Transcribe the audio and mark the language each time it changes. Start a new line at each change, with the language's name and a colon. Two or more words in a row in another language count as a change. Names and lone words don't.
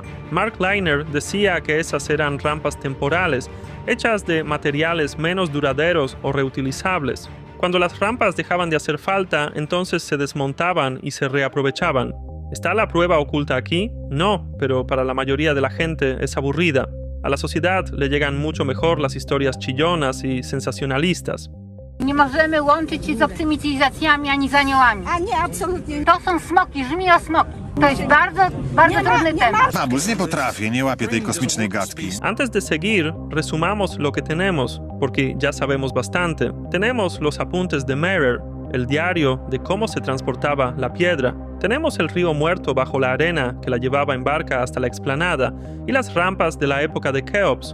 Spanish: Mark Liner decía que esas eran rampas temporales, hechas de materiales menos duraderos o reutilizables. Cuando las rampas dejaban de hacer falta, entonces se desmontaban y se reaprovechaban. ¿Está la prueba oculta aquí? No, pero para la mayoría de la gente es aburrida. A la sociedad le llegan mucho mejor las historias chillonas y sensacionalistas.
Polish: Nie możemy łączyć się z obcymi cywilizacjami ani z aniołami. A nie, absolutnie. To są smoki, żmijosmoki. To jest bardzo trudny temat. Vamos, nie potrafię, nie łapię tej kosmicznej gadki.
Spanish: Antes de seguir, resumamos lo que tenemos, porque ya sabemos bastante. Tenemos los apuntes de Merer, el diario de cómo se transportaba la piedra. Tenemos el río muerto bajo la arena que la llevaba en barca hasta la explanada y las rampas de la época de Keops.